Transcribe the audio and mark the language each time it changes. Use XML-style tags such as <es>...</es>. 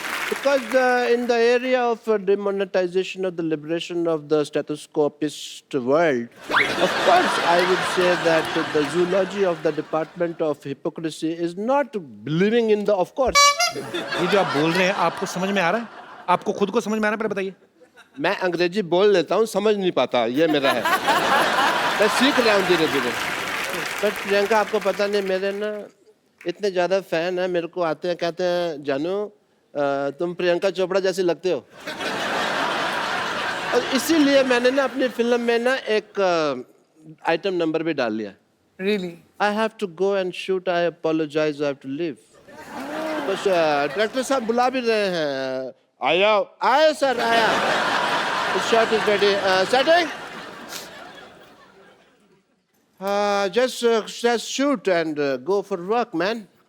<en>Because in the area of demonetization of the liberation of the stethoscopist world, of course I would say that the zoology of the department of hypocrisy is not believing in the, of course.</en> <hi>ये जो आप बोल रहे हैं आपको समझ में आ रहा है? आपको खुद को समझ में आ रहा है? पहले बताइए। मैं अंग्रेजी बोल लेता हूँ, समझ नहीं पाता, ये मेरा है। मैं सीख रहा हूँ धीरे धीरे। बट प्रियंका, आपको पता नहीं, मेरे ना इतने ज़्यादा फैन हैं, मेरे को आते हैं कहते हैं जानू तुम प्रियंका चोपड़ा जैसी लगते हो। और इसीलिए मैंने ना अपनी फिल्म में ना एक आइटम नंबर भी डाल लिया।</hi> <en>Really? I have to go and shoot. I apologize. I have to leave.</en> <hi>बस डायरेक्टर साहब बुला भी रहे हैं। आया सर, आया।</hi> <en>The shot is ready. Setting. Just shoot and go for work, man.</en>